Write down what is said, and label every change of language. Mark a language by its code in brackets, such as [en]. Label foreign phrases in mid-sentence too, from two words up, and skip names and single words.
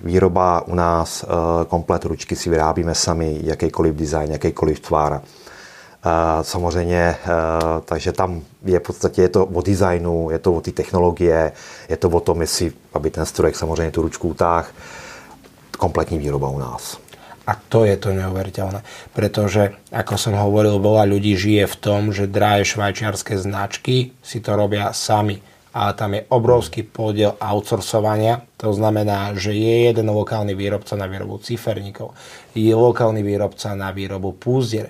[cs] Výroba u nás, komplet ručky si vyrábíme sami, jakýkoliv design, jakýkoliv tvar. Samozřejmě, takže tam je v podstatě je to o designu, je to o té technologie, je to o tom, jestli, aby ten strojek samozřejmě tu ručku utáhl, kompletní výroba u nás. [sk] A to je to neuveriteľné, pretože, ako som hovoril, veľa ľudí žije v tom, že drahé švajčiarske značky si to robia sami. Ale tam je obrovský podiel outsourcovania. To znamená, že je jeden lokálny výrobca na výrobu ciferníkov, je lokálny výrobca na výrobu púzdier.